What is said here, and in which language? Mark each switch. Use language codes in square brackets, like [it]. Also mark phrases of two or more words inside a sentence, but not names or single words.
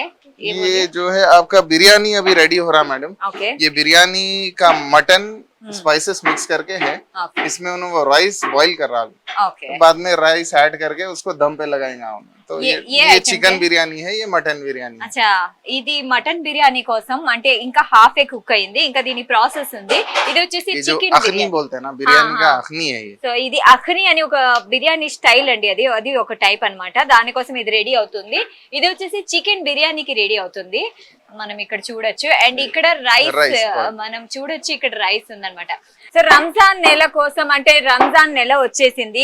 [hi] ये जो है आपका बिरयानी अभी रेडी हो रहा मैडम। ओके ये बिरयानी का [en] mutton spices mix [hi] करके है, ओके इसमें उन्होंने [en] rice boil [hi] कर रहा है, ओके बाद में राइस ऐड करके उसको दम पे लगाएंगे हम। तो ये ये item चिकन है? बिरयानी है, ये मटन बिरयानी है। [te] అచ్చా ఇది మటన్ బిర్యానీ కోసం అంటే ఇంకా [en] half a cook [te] అయింది, ఇంకా దీని ప్రాసెస్ ఉంది. ఇది వచ్చేసి [hi] ये जो చికెన్ अखनी బిర్యానీ. बोलते हैं ना, बिरयानी हाँ, का हाँ। अखनी है ये। [te] సో ఇది అఖ్ని అని ఒక బిర్యానీ స్టైల్ అండి, అది అది ఒక టైప్ అన్నమాట. దానికోసం ఇది రెడీ అవుతుంది. ఇది వచ్చేసి చికెన్ బిర్యానీకి రెడీ అవుతుంది, మనం ఇక్కడ చూడొచ్చు. అండ్ ఇక్కడ రైస్ [en] Rice, correct. [te] మనం చూడొచ్చు, ఇక్కడ రైస్ ఉందన్నమాట. సో రంజాన్ నెల కోసం అంటే రంజాన్ నెల వచ్చేసింది.